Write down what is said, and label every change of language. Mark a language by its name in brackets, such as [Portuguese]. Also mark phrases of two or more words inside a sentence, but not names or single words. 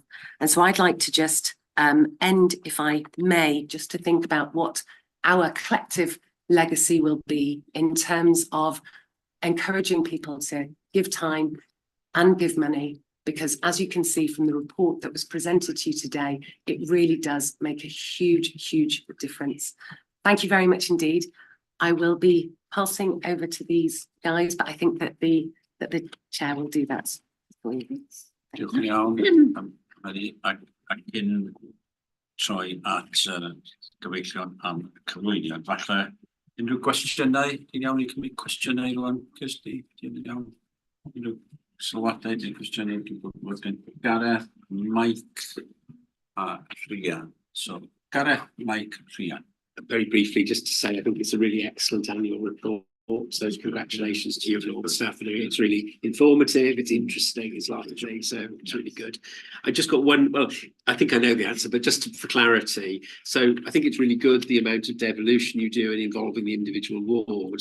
[English] And so I'd like to just end, if I may, just to think about what our collective legacy will be in terms of encouraging people to give time and give money, because as you can see from the report that was presented to you today, it really does make a huge difference. Thank you very much indeed. I will be passing over to these guys, but I think that the chair will do that for you. [Welsh] Diolch yn iawn. Ac yn troi at gyfeillion am cyflwyniad. Falle unrhyw gwestiynau, ti'n iawn i cymryd cwestiynau rwan, Kirsty? Ti'n iawn? Unrhyw sylwadau, ti'n cwestiynau, ti'n gwybod gen Gareth, Mike a Rhian. [English] So, Gareth, Mike, Rhian. Very briefly, just to say, I think it's a really excellent annual report. So congratulations to you and all the staff. It's really informative, it's interesting, it's lively, so it's really good. I just got one, well, I think I know the answer, but just for clarity. So I think it's really good, the amount of devolution you do and involving the individual wards.